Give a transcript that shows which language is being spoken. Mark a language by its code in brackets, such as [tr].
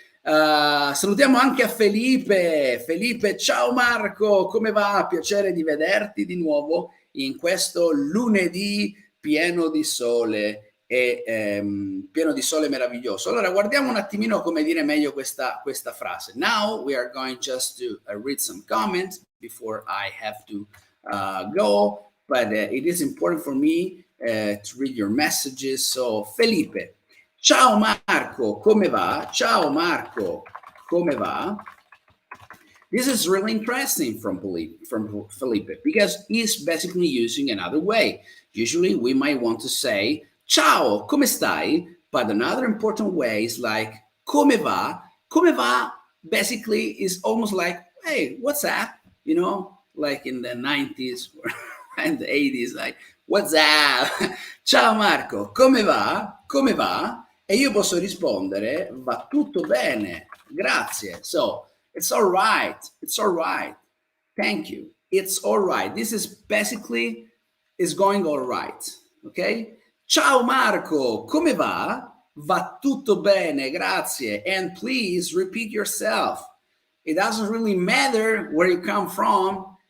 [it] Salutiamo anche a Felipe. Ciao Marco, come va? Piacere di vederti di nuovo in questo lunedì pieno di sole e pieno di sole meraviglioso. Allora guardiamo un attimino come dire meglio questa frase. [en] Now we are going just to read some comments before I have to go, but it is important for me to read your messages. [it] So Felipe, ciao Marco, come va? Ciao Marco, come va? [en] This is really interesting from Felipe because he's basically using another way. Usually we might want to say, [it] ciao, come stai? [en] But another important way is like, [it] come va? Come va [en] basically is almost like, hey, what's up? You know, like in the 90s and the 80s, like, what's up? [it] Ciao Marco, come va? Come va? E io posso rispondere, va tutto bene, grazie. [en] So, it's all right. It's all right. Thank you. It's all right. This is basically is going all right. Okay? [it] Ciao Marco, come va? Va tutto bene, grazie. [en] And please repeat yourself. It doesn't really matter where you come from.